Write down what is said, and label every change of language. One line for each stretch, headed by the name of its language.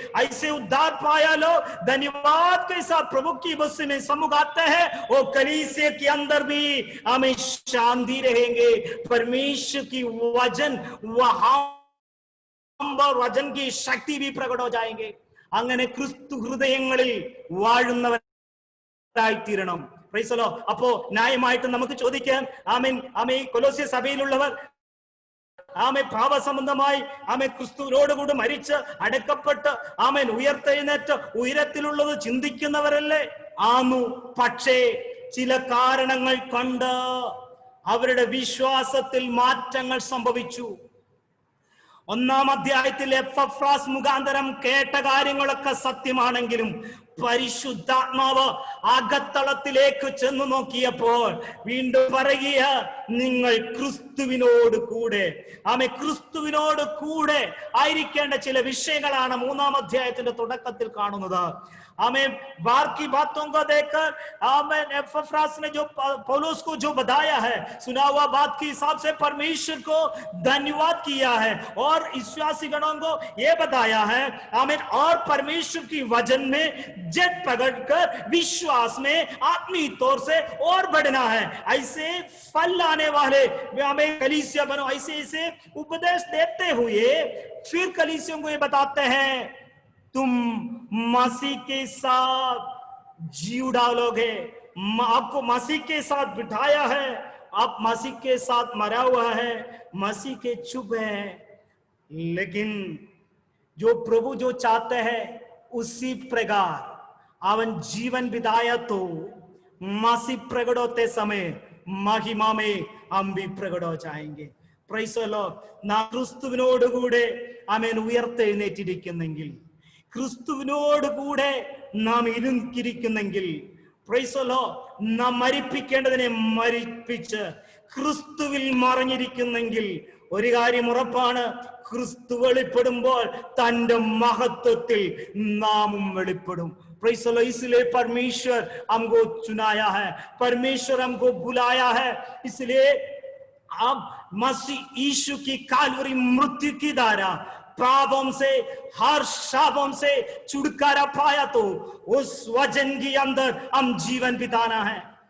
Hindi: ऐसे उद्धार पाया लोग धन्यवाद के साथ प्रभु की बस्ती में सम्मुख आते हैं, वो कलीसिया के अंदर भी हमें शांति रहेंगे. परमेश्वर की वचन वहां वचन की शक्ति भी प्रकट हो जाएंगे.
Malayalam: അങ്ങനെ ക്രിസ്തു ഹൃദയങ്ങളിൽ വാഴുന്നവരായിത്തീരണം.
English: Praise the lord.
Malayalam: അപ്പോ ന്യായമായിട്ട് നമുക്ക് ചോദിക്കാം, ആമേൻ, ആമേൻ, കൊലോസ്യ സഭയിലുള്ളവർ ആമേൻ പാപസംബന്ധമായി ആമേൻ ക്രിസ്തുവിനോടുകൂടി മരിച്ച് അടക്കപ്പെട്ട് ആമേൻ ഉയർത്തെഴുന്നേറ്റ് ഉയരത്തിലുള്ളത് ചിന്തിക്കുന്നവരല്ലേ? ആന്നു. പക്ഷേ ചില കാരണങ്ങൾ കൊണ്ട് അവരുടെ വിശ്വാസത്തിൽ മാറ്റങ്ങൾ സംഭവിച്ചു. 1-ാം അധ്യായത്തിൽ എപ്പഫ്രാസ് മുഖാന്തരം കേട്ട കാര്യങ്ങളൊക്കെ സത്യമാണെങ്കിലും പരിശുദ്ധാത്മാവ് അകത്തളത്തിലേക്ക് ചെന്ന് നോക്കിയപ്പോൾ വീണ്ടും പറയുക, നിങ്ങൾ ക്രിസ്തുവിനോട് കൂടെ, ആമേൻ, ക്രിസ്തുവിനോട് കൂടെ ആയിരിക്കേണ്ട ചില വിഷയങ്ങളാണ് 3-ാം അധ്യായത്തിന്റെ തുടക്കത്തിൽ കാണുന്നത്.
Hindi: आमें बार की बातों को देखकर आमें एपफ्रास ने जो पौलुस को जो बताया है, सुना हुआ बात के हिसाब से परमेश्वर को धन्यवाद किया है और विश्वासी गणों को ये बताया है, आमें, और परमेश्वर की वचन में जट प्रकट कर विश्वास में आत्मीय तौर से और बढ़ना है. ऐसे फल लाने वाले हमें कलीसिया बनो. ऐसे ऐसे उपदेश देते हुए फिर कलीसियों को ये बताते हैं, तुम मसीह के साथ जीव डालोगे, आपको मसीह के साथ बिठाया है, आप मसीह के साथ मरा हुआ है, मसीह के चुप है. लेकिन जो प्रभु जो चाहते हैं उसी प्रकार
Malayalam: അവൻ
Hindi: जीवन बिताया तो मसीह प्रकट होते समय महिमा में हम भी प्रकट हो जाएंगे.
English: Praise the Lord.
Malayalam: നാം ക്രിസ്തുവിനോടുകൂടെ ആമേൻ ഉയർത്തെഴുന്നേറ്റിരിക്കുന്നെങ്കിൽ, ക്രിസ്തുവിനോട് കൂടെ നാം ഇരുന്നിരിക്കുന്നെങ്കിൽ,
English: praise the lord,
Malayalam: നാം മരിപ്പിക്കേണ്ടതിനെ മരിപ്പിച്ച് ക്രിസ്തുവിൽ മറഞ്ഞിരിക്കുന്നെങ്കിൽ ഒരു കാര്യം ഉറപ്പാണ്, ക്രിസ്തു വെളിപ്പെടുമ്പോൾ തന്റെ മഹത്വത്തിൽ നാമും വെളിപ്പെടും.
English: Praise the lord.
Hindi: इसलिए परमेश्वर हमको चुनाया है, परमेश्वर हमको बुलाया है. इसलिए अब मसीह यीशु की कालवरी मृत्यु की द्वारा पापों से, हर शापों से छुटकारा पाया तो उस वचन के अंदर हम जीवन बिताना है.